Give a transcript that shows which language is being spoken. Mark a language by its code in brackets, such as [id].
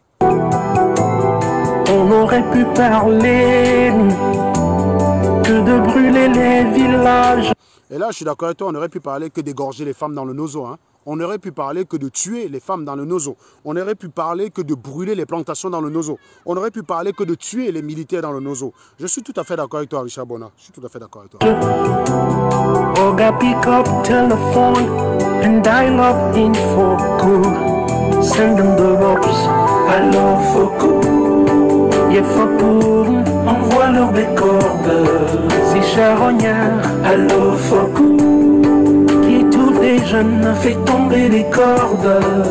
[fr] On aurait pu parler que de brûler les villages. Et là, je suis d'accord avec toi, on aurait pu parler que d'égorger les femmes dans le Nozo. Hein. On aurait pu parler que de tuer les femmes dans le Nozo. On aurait pu parler que de brûler les plantations dans le Nozo. On aurait pu parler que de tuer les militaires dans le Nozo. Je suis tout à fait d'accord avec toi, Richard Bona. Je suis tout à fait d'accord avec toi. [en] Oga pick up telephone and dial up info cool. Send them the ropes. [fr] Alors Foko, yeah Foko, envoie-leur des cordes. C'est charognard. Alors Foko, qui tous les jeunes fait tomber les cordes.